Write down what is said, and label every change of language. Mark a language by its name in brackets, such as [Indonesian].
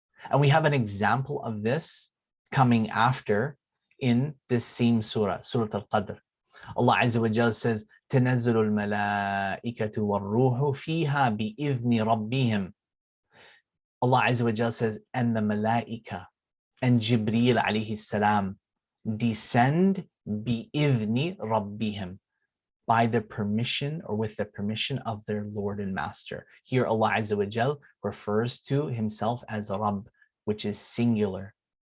[English] And we have an example of this coming after in this same surah, Surah Al-Qadr. Allah Azza wa Jal says, [Arabic] تَنَزَّلُ الْمَلَائِكَةُ وَالرُّوحُ فِيهَا بِإِذْنِ رَبِّهِمْ. [English] Allah Azza wa Jal says, and the Malaika and Jibreel alayhi salam descend bi-idhni rabbihim, by the permission or with the permission of their Lord and Master. Here Allah Azza wa Jal refers to Himself as Rabb, which is singular.